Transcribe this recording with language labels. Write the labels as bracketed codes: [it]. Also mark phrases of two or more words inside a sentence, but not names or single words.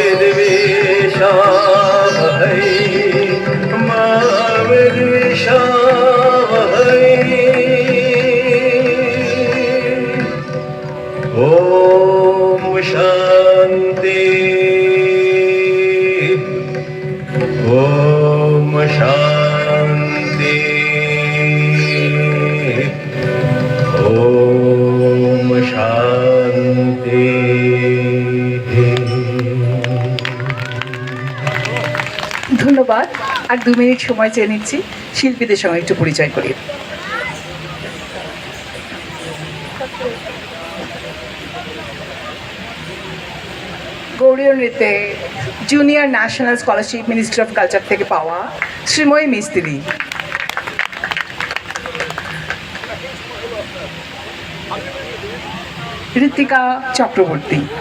[sa] विद्विषावहै मा विद्विषावहै ओम शांति ओम शांति ओम शांति [bn] ধন্যবাদ। আর 2 মিনিট সময় চেয়ে নিচ্ছি শিল্পীদের সঙ্গে একটু পরিচয় করি। গৌড়ীয় নৃত্যে [en] Junior National Scholarship Ministry of Culture [bn] থেকে পাওয়া শ্রীময়ী মিস্ত্রি, ঋতিকা চক্রবর্তী।